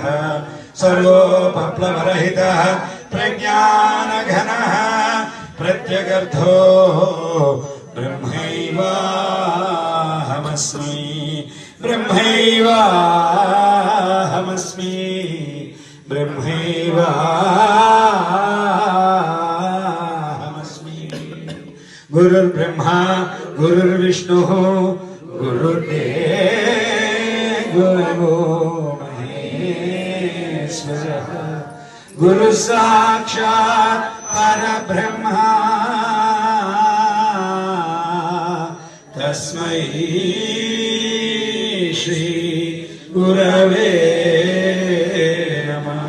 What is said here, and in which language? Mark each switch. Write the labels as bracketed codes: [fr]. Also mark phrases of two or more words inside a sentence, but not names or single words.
[sa] సర్వోపప్లవరహితః ప్రజ్ఞానఘనః ప్రత్యగర్థో బ్రహ్మైవాహమస్మి బ్రహ్మైవాహమస్మి బ్రహ్మైవాహమస్మి. గురుర్బ్రహ్మా గురుర్విష్ణుః గురుర్దేవో गुरु साक्षात् परब्रह्मा तस्मै श्री गुरवे नमः।